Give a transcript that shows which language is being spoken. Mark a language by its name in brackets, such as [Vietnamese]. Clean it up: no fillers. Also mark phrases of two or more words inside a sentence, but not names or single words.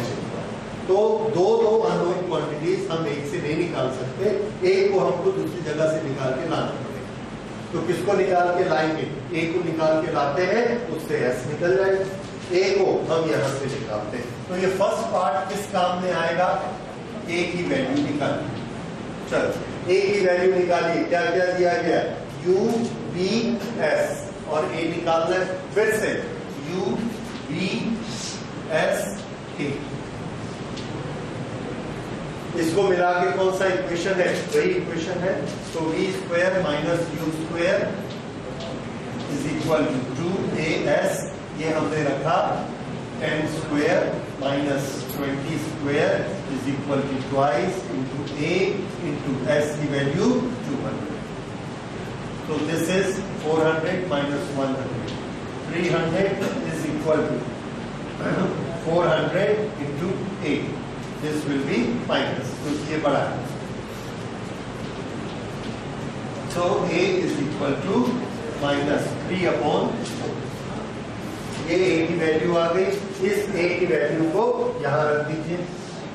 [Hindi] तो दो [English] unknown quantities [Hindi] हम एक से नहीं निकाल सकते, एक को हमको दूसरी जगह से निकाल के लाना पड़ेगा। तो किसको निकाल के लाएंगे, एक को निकाल के लाते हैं, उससे s निकल जाएगा, एक को हम यहां से निकालते हैं। तो ये [English] first part [Hindi] किस काम में आएगा, एक ही वैल्यू निकालनी। चलो एक ही वैल्यू निकालिए, क्या क्या दिया गया u v s और a निकालना है। फिर से u v s a, इसको मिला के कौन सा इक्वेशन है, वही इक्वेशन है। [English] तो v square minus u square is equal to 2as, [Hindi] ये हमने रखा [English] 10 square minus 20 square is equal to twice into a into s की वैल्यू 200। तो this is 400 minus 100, 300 is equal to 400 into a. this will be minus, [Hindi] तो ये बड़ा है। [English] तो a is equal to minus 3/4. [Hindi] ये a की वैल्यू आ गई, इस a की वैल्यू को यहां रख दीजिए।